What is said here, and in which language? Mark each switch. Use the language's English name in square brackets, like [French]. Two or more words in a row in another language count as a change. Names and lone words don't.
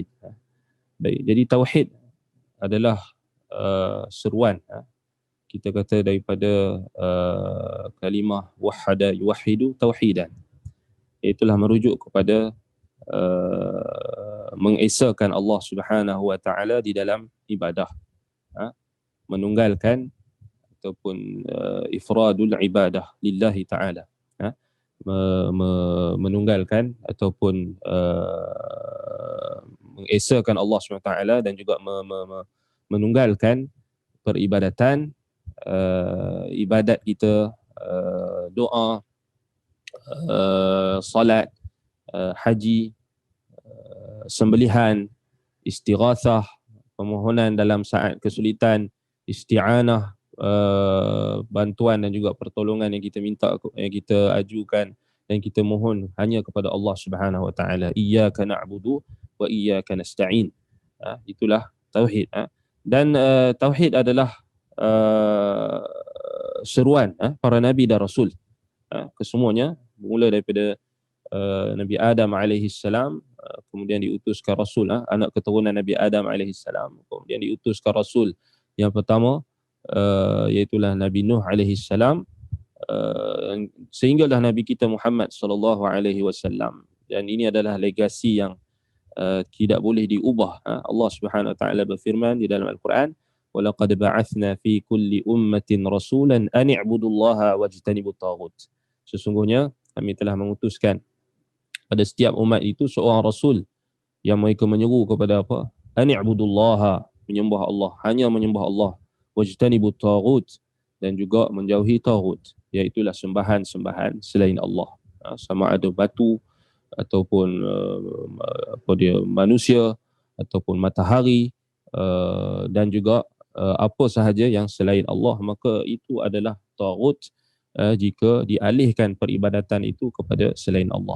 [Malay] Baik, jadi tauhid adalah seruan, kita kata daripada kalimah [Arabic] وحد يوحد توحيدا, [Malay] iaitulah merujuk kepada mengesakan Allah [Arabic] سبحانه وتعالى [Malay] di dalam ibadah, menunggalkan ataupun [Arabic] إفراد العبادة لله تعالى, [Malay] menunggalkan ataupun mengesakan Allah [Arabic] سبحانه وتعالى [Malay] dan juga menunggalkan peribadatan, ibadat kita, doa, salat, haji, sembelihan, istighathah, permohonan dalam saat kesulitan, isti'anah, bantuan dan juga pertolongan yang kita minta, yang kita ajukan dan kita mohon hanya kepada Allah [Arabic] سبحانه وتعالى. إياك نعبد وإياك نستعين. [Malay] Itulah tauhid. Dan tauhid adalah seruan para nabi dan rasul, kesemuanya, bermula daripada Nabi Adam [Arabic] عليه السلام, [Malay] kemudian diutuskan rasul, anak keturunan Nabi Adam [Arabic] عليه السلام, [Malay] kemudian diutuskan rasul yang pertama, iaitulah Nabi Nuh [Arabic] عليه السلام, [Malay] sehinggalah Nabi kita Muhammad [Arabic] صلى الله عليه وسلم. [Malay] Dan ini adalah legasi yang tidak boleh diubah. Allah [Arabic] سبحانه وتعالى [Malay] berfirman di dalam Al-Quran, [Arabic] ولقد بعثنا في كل أمة رسولا أن اعبدوا الله واجتنبوا الطاغوت. [Malay] Sesungguhnya kami telah mengutuskan pada setiap umat itu seorang rasul yang mereka menyeru kepada apa? [Arabic] أن اعبدوا الله, [Malay] menyembah Allah, hanya menyembah Allah, [Arabic] واجتنبوا الطاغوت, [Malay] dan juga menjauhi taghut, iaitulah sembahan-sembahan selain Allah, sama ada batu ataupun manusia ataupun matahari, dan juga apa sahaja yang selain Allah, maka itu adalah taghut jika dialihkan peribadatan itu kepada selain Allah.